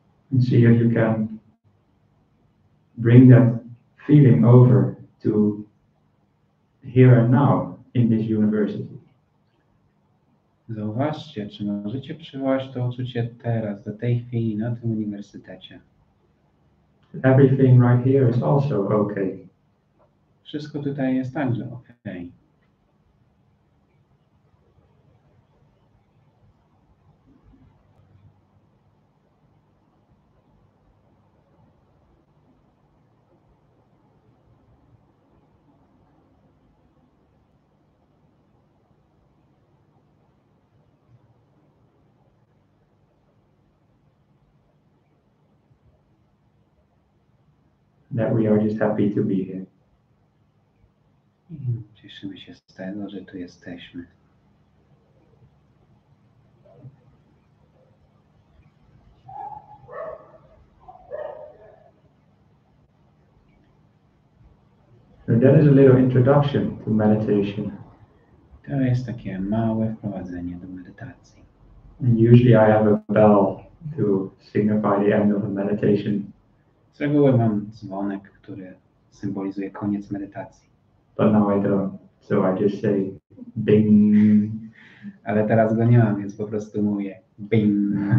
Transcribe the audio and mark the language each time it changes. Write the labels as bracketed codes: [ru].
[en] And see if you can bring that feeling over to here and now in this university. [pl] Zauważcie, czy możecie przywołać to uczucie teraz, do tej chwili na tym uniwersytecie. [en] Everything right here is also okay. [pl] Wszystko tutaj jest także ok. [en] That we are just happy to be here. [pl] I cieszymy się z tego, że tu jesteśmy. [en] And that is a little introduction to meditation. [pl] To jest takie małe wprowadzenie do medytacji. [en] And usually I have a bell to signify the end of a meditation. [pl] Z reguły mam dzwonek, który symbolizuje koniec medytacji. [en] But now I don't. So I just say ding. [pl] Ale teraz go nie mam, więc po prostu mówię bing.